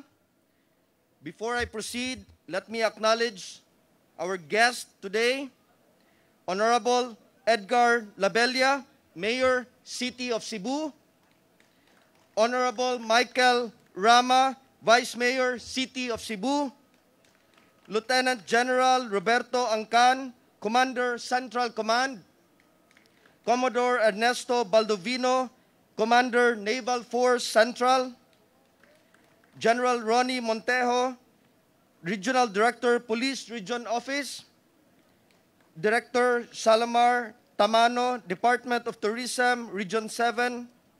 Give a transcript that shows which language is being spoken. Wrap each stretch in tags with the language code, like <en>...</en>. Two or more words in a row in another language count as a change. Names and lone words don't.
<en>Before I proceed, let me acknowledge our guest today, Honorable Edgar Labella, Mayor, City of Cebu, Honorable Michael Rama, Vice Mayor, City of Cebu, Lieutenant General Roberto Ancan, Commander, Central Command, Commodore Ernesto Baldovino, Commander, Naval Force Central, General Ronnie Montejo, Regional Director, Police Region Office, Director Samar Tamano, Department of Tourism, Region 7,</en>